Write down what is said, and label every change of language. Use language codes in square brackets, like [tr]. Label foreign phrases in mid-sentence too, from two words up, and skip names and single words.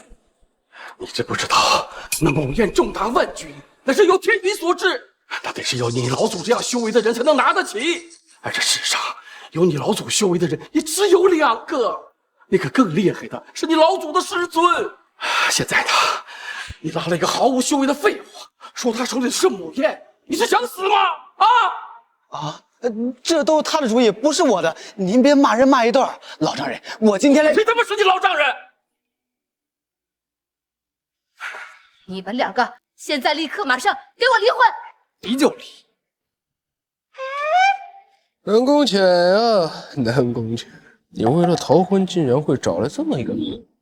[zh] 你知不知道，那母宴重達萬鈞，那是由天地所致，那得是有你老祖這樣修為的人才能拿得起。而這世上有你老祖修為的人也只有2個， 那个更厲害的是你老祖的师尊。现在呢，你拉了一個毫無修為的廢物，說他手裡是母焰，你是想死嗎？這都是他的主意，不是我的。您別罵人罵一頓。老丈人，我今天來…… 誰他媽是你老丈人？你們兩個現在立刻馬上給我離婚！離就離。南宮淺啊，南宮淺，你為了逃婚，竟然會找來這麼一個人。